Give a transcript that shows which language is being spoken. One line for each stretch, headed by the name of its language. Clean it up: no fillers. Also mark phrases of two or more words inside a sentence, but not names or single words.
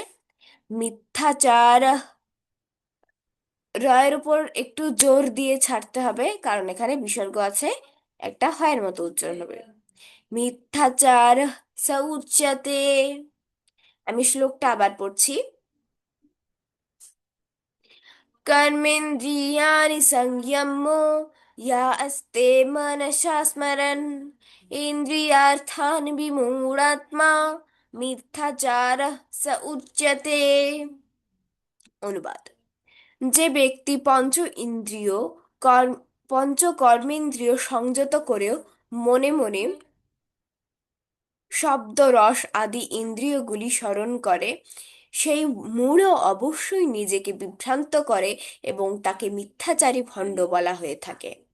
Bangla: মিথ্যাচার, রয়ের উপর একটু জোর দিয়ে ছাড়তে হবে, কারণ এখানে বিসর্গ আছে, একটা হয়ের মতো উচ্চারণ হবে।
Sanskrit: মিথ্যাচার স উচ্যতে।
Bangla: আমি শ্লোকটা আবার পড়ছি।
Sanskrit: कर्मेन्द्रियाणि संयम्य या अस्ते मनसा स्मरन् इन्द्रियार्थान् विमूढात्मा মিথ্যাচারঃ স উচ্যতে।
Bangla: অনুবাদ: যে ব্যক্তি পঞ্চ ইন্দ্রিয় পঞ্চ কর্মেন্দ্রিয় সংযত করেও মনে মনে শব্দ রস আদি ইন্দ্রিয়গুলি স্মরণ করে, সেই মূঢ় অবশ্যই নিজেকে বিভ্রান্ত করে এবং তাকে মিথ্যাচারী ভণ্ড বলা হয়ে থাকে।